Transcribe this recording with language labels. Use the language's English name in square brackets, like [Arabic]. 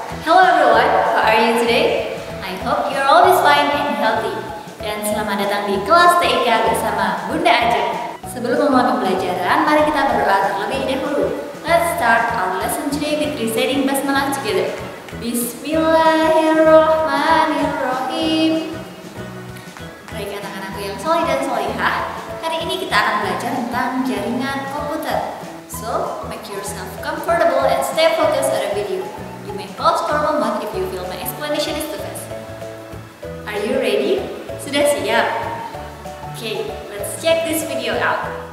[English] Hello everyone, how are you today? I hope you're always fine and healthy. [Indonesian] Dan selamat datang di kelas TIK bersama Bunda Ajeng. Sebelum memulai pembelajaran, mari kita berdoa terlebih dahulu. [English] Let's start our lesson today with reciting basmalah together. [Arabic] Bismillahirrahmanirrahim. [Indonesian] Baik anak-anakku yang soleh dan solihah, hari ini kita akan belajar tentang jaringan komputer. [English] So, make yourself comfortable and stay focused on the video. You may pause for a moment if you feel my explanation is too fast. Are you ready? [Indonesian] Sudah siap? [English] Okay, let's check this video out.